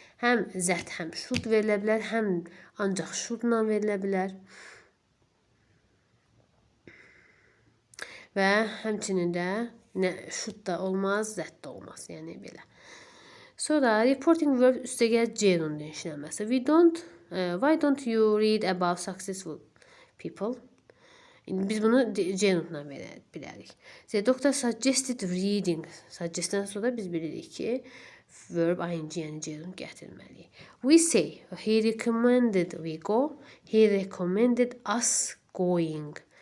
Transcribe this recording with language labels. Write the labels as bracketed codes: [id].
[az] Həm zət, həm şuld verilə bilər, həm ancaq şuldla verilə bilər. Və həmçinin də şuld da olmaz, zət də olmaz. Yəni, belə. Sonra, reporting verb üstəgəl gerund işləməsi. [en] Why don't you read about successful people? [az] Biz bunu gerundla bilərik. [en] The doctor suggested reading. [az] Suggestdən sonra biz bilirik ki, verb ing, yəni gerund gətirməliyik. [en] We say, he recommended we go. He recommended us going.